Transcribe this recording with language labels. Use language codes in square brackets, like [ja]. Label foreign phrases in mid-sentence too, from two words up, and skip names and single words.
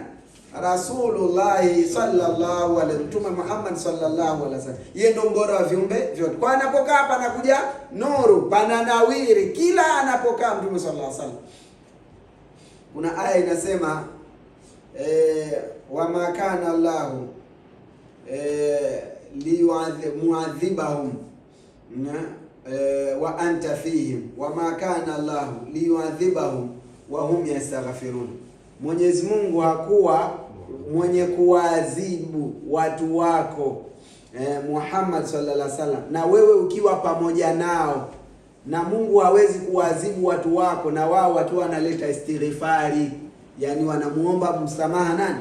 [ar] رسول الله صلى الله عليه، Mtume Muhammad صلى الله عليه وسلم. [sw] Yeye ndio mbora wa viumbe vyote. Kwa anapokaa panakuja nuru, pana nawiri kila anapokaa Mtume [ar] صلى الله عليه وسلم. [sw] Kuna aya inasema [ar] وما كان الله ليعذبهم وأنت فيهم وما كان الله ليعذبهم وهم يستغفرون. [sw] Mwenyezi Mungu hakuwa mwenye kuwaadhibu watu wako Muhammad [ar] صلى الله عليه وسلم, [sw] na wewe ukiwa pamoja nao. Na Mungu hawezi kuwaadhibu watu wako na wao wakiwa wanaleta istighfari, yani wanamuomba msamaha nani?